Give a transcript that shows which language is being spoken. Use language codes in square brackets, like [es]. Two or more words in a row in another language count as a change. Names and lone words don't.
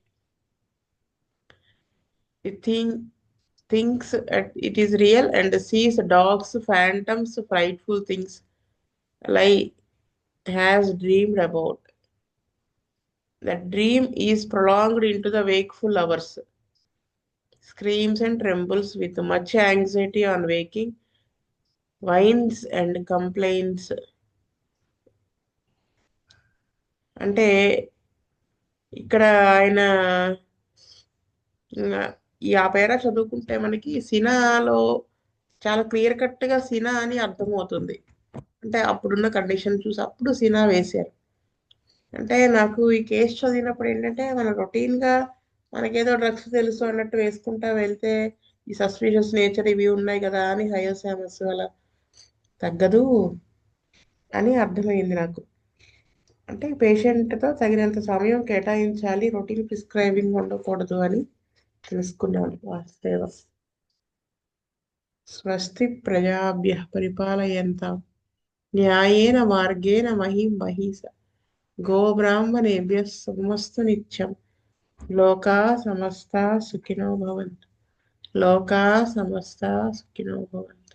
[en] Thinks it is real and sees dogs, phantoms, frightful things like has dreamed about. The dream is prolonged into the wakeful hours. Screams and trembles with much anxiety on waking. Whines and complains. [te] అంటే ఇక్కడ ఆయన ఈ ఆ పేరా చదువుకుంటే మనకి సినాలో చాలా [en] clear cut [te] గా సినా అని అర్థమవుతుంది. అంటే అప్పుడున్న కండిషన్ చూసి అప్పుడు సినా వేశారు. అంటే నాకు ఈ కేసు చదివినప్పుడు ఏంటంటే మన రొటీన్ గా మనకేదో డ్రగ్స్ తెలుసు అన్నట్టు వేసుకుంటా వెళ్తే ఈ [en] suspicious nature [te] ఇవి ఉన్నాయి కదా అని హయోసామస్ అలా తగ్గదు అని అర్థమైంది నాకు. అంటే పేషెంట్తో తగినంత సమయం కేటాయించాలి, [en] routine prescribing [te] ఉండకూడదు అని తెలుసుకున్నాను. [sa] వాస్తవ స్వస్తి ప్రజాభ్య పరిపాలయంతాం న్యాయేన మార్గేణ మహిం మహీస గోబ్రాహ్మణేభ్యః శుభమస్తు నిత్యం. లోకా సమస్తా సుఖినో భవంతు. లోకా సమస్తా సుఖినో భవంతు.